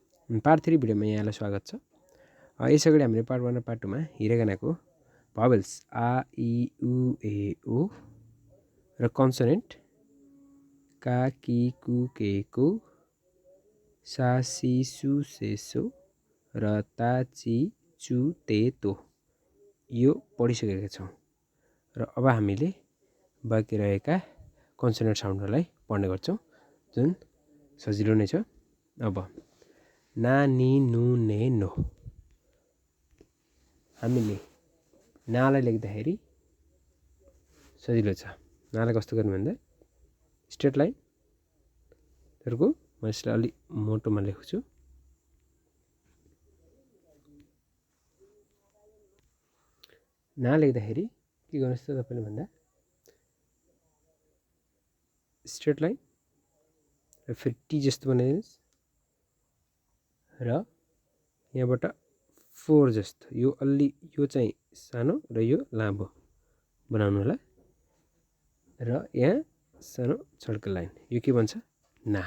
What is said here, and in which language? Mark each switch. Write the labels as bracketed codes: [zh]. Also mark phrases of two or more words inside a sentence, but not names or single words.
[ne] पार्ट 3 भिडियोमा यहाँलाई स्वागत छ। यसअगाडि हामीले पार्ट 1 र पार्ट 2 मा हिरागानाको भावेल्स आ इ उ ए ओ र कन्सोनेन्ट का कि कु के को सा सि सु से सो र ता चि चु ते तो यो पढिसकेका छौँ र अब हामीले बाँकी रहेका [en] consonant sounds [ne] पढ्ने गर्छौँ, जुन सजिलो नै छ। अब ना नि नु ने नो, हामीले नालाई लेख्दाखेरि सजिलो छ। नालाई कस्तो गर्ने भन्दा [en] straight line [ne] तरको म यसलाई अलि मोटोमा लेख्छु। ना लेख्दाखेरि के गर्नुहोस् त तपाईँले भन्दा [en] straight line [ne] र फेरि टी जस्तो बनाइदिनुहोस् र यहाँबाट 4 जस्तो, यो अलि यो चाहिँ सानो र यो लामो बनाउनु होला र यहाँ सानो छड्के लाइन, यो के भन्छ ना।